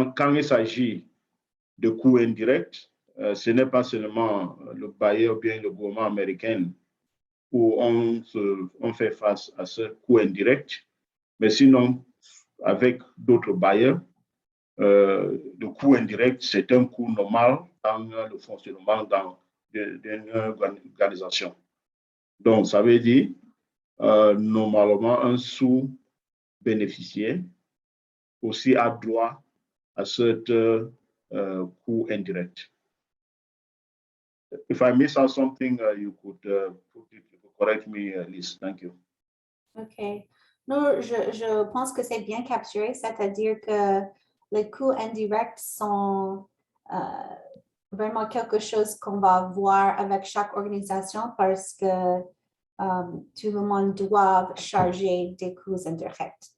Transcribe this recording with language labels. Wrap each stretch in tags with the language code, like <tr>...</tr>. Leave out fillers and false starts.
<fr>quand il s'agit de coûts indirects, ce n'est pas seulement le bailleur ou bien le gouvernement américain où on fait face à ce coût indirect, mais sinon, avec d'autres bailleurs, le coût indirect, c'est un coût normal dans le fonctionnement d'une organisation. Donc, ça veut dire, normalement, un sous-bénéficiaire aussi a droit à ce coût indirect.</fr> <en>If I miss out something, you could correct me, Liz. Thank you. OK.</en> <fr>Non, je pense que c'est bien capturé, c'est-à-dire que les coûts indirects sont vraiment quelque chose qu'on va voir avec chaque organisation parce que tout le monde doit charger des coûts indirects.</fr>